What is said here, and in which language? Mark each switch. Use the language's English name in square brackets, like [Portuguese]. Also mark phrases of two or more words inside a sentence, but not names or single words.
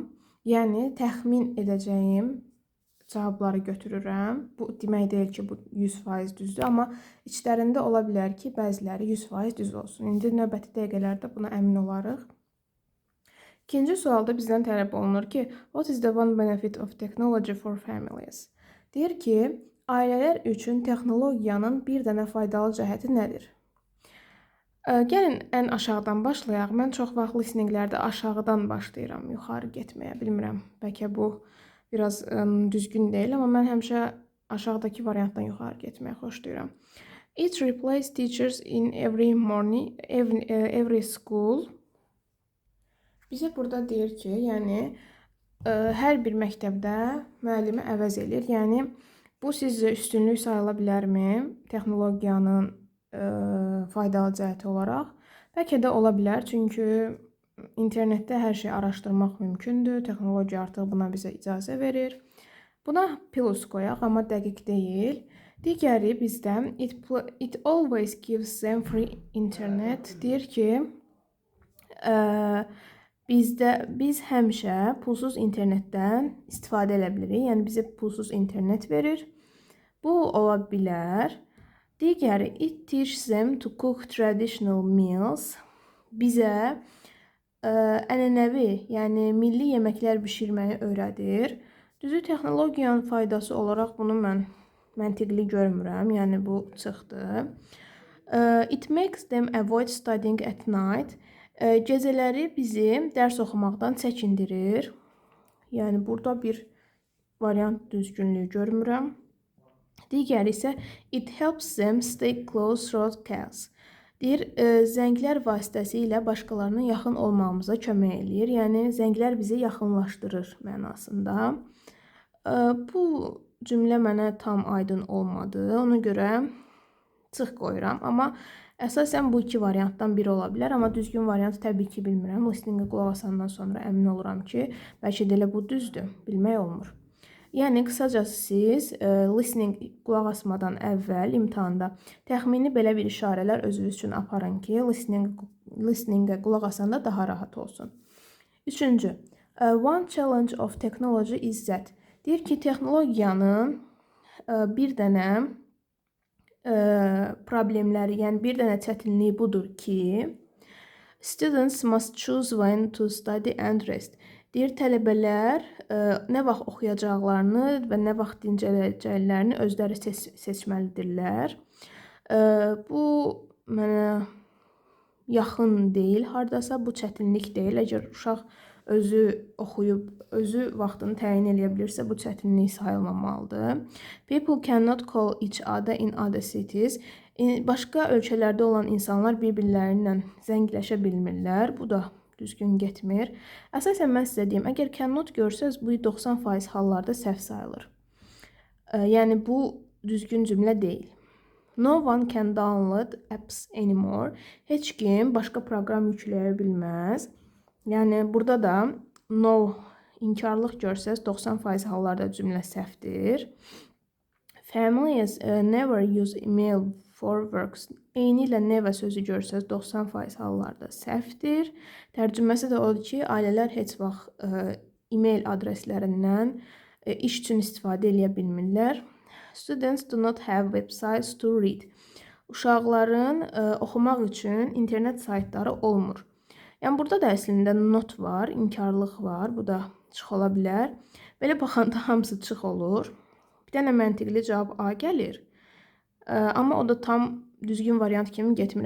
[Azerbaijani] Yəni, təxmin edəcəyim cavabları götürürəm. Bu demək deyil ki, bu 100% düzdür, amma içlərində ola bilər ki, bəziləri 100% düz olsun. İndi növbəti dəqiqələrdə buna əmin olarıq. İkinci sualda bizdən tələb olunur ki, [English] what is the one benefit of technology for families? [Azerbaijani] Deyir ki, ailələr üçün texnologiyanın bir dənə faydalı cəhəti nədir? Gəlin ən aşağıdan başlayaq. Mən çox vaxt listeninglərdə aşağıdan başlayıram yuxarı getməyə. Bilmirəm, bəlkə bu biraz düzgün deyil, amma mən həmişə aşağıdakı variantdan yuxarı getməyə xoşlayıram. [English] It replaces teachers in every school. [Azerbaijani] Bizə burada deyir ki, yəni hər bir məktəbdə müəllimi əvəz edir. Yəni bu sizcə üstünlük sayıla bilərmi texnologiyanın faydalı cəhəti olaraq? Bəlkə də ola bilər, çünki internetdə hər şey araşdırmaq mümkündür. Texnologiya artıq buna bizə icazə verir. Buna plus qoyaq, amma dəqiq deyil. Digəri bizdə [English] it always gives them free internet. [Azerbaijani] Deyir ki, biz həmişə pulsuz internetdən istifadə edə bilirik. Yəni bizə pulsuz internet verir. Bu ola bilər. Digəri, [English] it teaches them to cook traditional meals. [Azerbaijani] Bizə ənənəvi, yəni milli yeməklər bişirməyi öyrədir. Düzü, texnologiyanın faydası olaraq bunu mən məntiqli görmürəm, yəni bu çıxdı. [English] It makes them avoid studying at night. [Azerbaijani] Gecələri bizi dərs oxumaqdan çəkindirir. Yəni burada bir variant düzgünlüyü görmürəm. Digəri isə [English] it helps them stay close through chaos. [Azerbaijani] Deyir, zənglər vasitəsilə başqalarına yaxın olmağımıza kömək eləyir. Yəni, zənglər bizi yaxınlaşdırır mənasında. Bu cümlə mənə tam aydın olmadı. Ona görə çıx qoyuram. Amma əsasən bu iki variantdan biri ola bilər. Amma düzgün variantı təbii ki, bilmirəm. Listeningə qulaq asandan sonra əmin oluram ki, bəlkə də elə bu düzdür. Bilmək olmur. Yəni, qısacası siz listening qulaq asmadan əvvəl imtahanda təxmini belə bir işarələr özünüz üçün aparın ki, listeningə qulaq asanda daha rahat olsun. Üçüncü, [English] one challenge of technology is that. [Azerbaijani] Deyir ki, texnologiyanın bir dənə problemləri, yəni bir dənə çətinliyi budur ki, [English] students must choose when to study and rest. [Azerbaijani] Deyir, tələbələr nə vaxt oxuyacaqlarını və nə vaxt dincələcəklərini özləri seçməlidirlər. Bu mənə yaxın deyil, hardasa bu çətinlik deyil. Əgər uşaq özü oxuyub, özü vaxtını təyin edə bilirsə, bu çətinlik sayılmamalıdır. [English] People cannot call each other in other cities. [Azerbaijani] Başqa ölkələrdə olan insanlar bir-birlərindən zəngləşə bilmirlər. Bu da düzgün getmir. Əsasən mən sizə deyim, əgər cannot görsəz, bu 90% hallarda səhv sayılır. Yəni, bu düzgün cümlə deyil. [English] No one can download apps anymore. [Azerbaijani] Heç kim başqa proqram yükləyə bilməz. Yəni, burada da no inkarlıq görsəz, 90% hallarda cümlə səhvdir. [English] Families never use email for works. [Azerbaijani] Eyni ilə never sözü görsəz 90% hallarda səhvdir. Tərcüməsi də odur ki, ailələr heç vaxt e-mail adreslərindən iş üçün istifadə edə bilmirlər. [English] Students do not have websites to read. [Azerbaijani] Uşaqların oxumaq üçün internet saytları olmur. Yəni, burada da əslində not var, inkarlıq var. Bu da çıx ola bilər. Belə baxanda hamısı çıx olur. Bir dənə məntiqli cavab A gəlir. Amma o da tam düzgün variant kimi getmir.